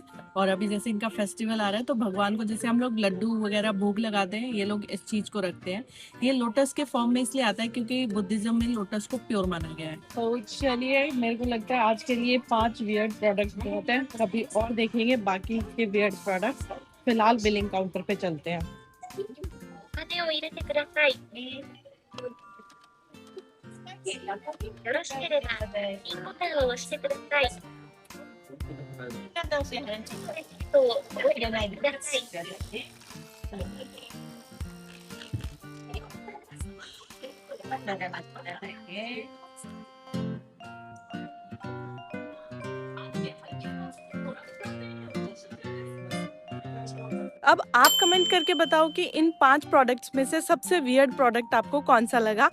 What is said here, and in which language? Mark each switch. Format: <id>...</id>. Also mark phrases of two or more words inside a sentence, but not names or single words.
<hi>और अभी जैसे इनका फेस्टिवल आ रहा है, तो भगवान को जैसे हम लोग लड्डू वगैरह भोग लगाते हैं, ये लोग इस चीज को रखते हैं। ये लोटस के फॉर्म में इसलिए आता है क्योंकि बुद्धिज्म में लोटस को प्योर माना गया है। तो चलिए, मेरे को लगता है आज के लिए 5</hi> <en>weird product</en> <hi>बहुत है, कभी और देखेंगे बाकी के</hi> <en>weird products.</en> <hi>फिलहाल</hi> <en>billing counter</en> <hi>पे चलते हैं।</hi> <ja>お金を入れてください。よろしければ、ピンボタンを押してください。お入れないでください。</ja> <hi>अब आप कमेंट करके बताओ कि इन 5 प्रोडक्ट्स में से सबसे</hi> <en>weird product</en> <hi>आपको कौन सा लगा।</hi>